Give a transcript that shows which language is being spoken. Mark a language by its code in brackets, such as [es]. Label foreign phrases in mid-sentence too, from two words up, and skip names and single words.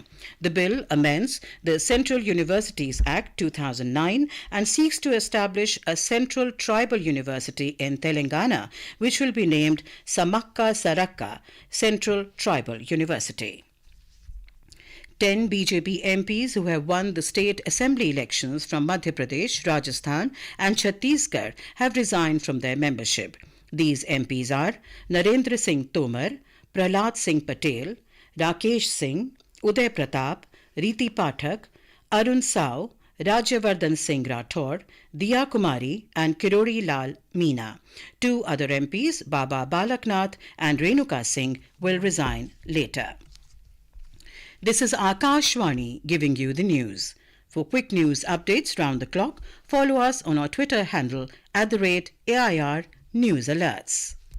[en] The bill amends the Central Universities Act 2009 and seeks to establish a central tribal university in Telangana, which will be named Samakka Saraka Central Tribal University. 10 BJP MPs who have won the state assembly elections from Madhya Pradesh, Rajasthan and Chhattisgarh have resigned from their membership. These MPs are Narendra Singh Tomar, Prahlad Singh Patel, Rakesh Singh, Uday Pratap, Riti Pathak, Arun Sao, Rajyavardhan Singh Rathore, Diya Kumari and Kirori Lal Meena. Two other MPs, Baba Balaknath and Renuka Singh, will resign later. This is Akashvani giving you the news. For quick news updates round the clock, follow us on our Twitter handle @AIR News Alerts.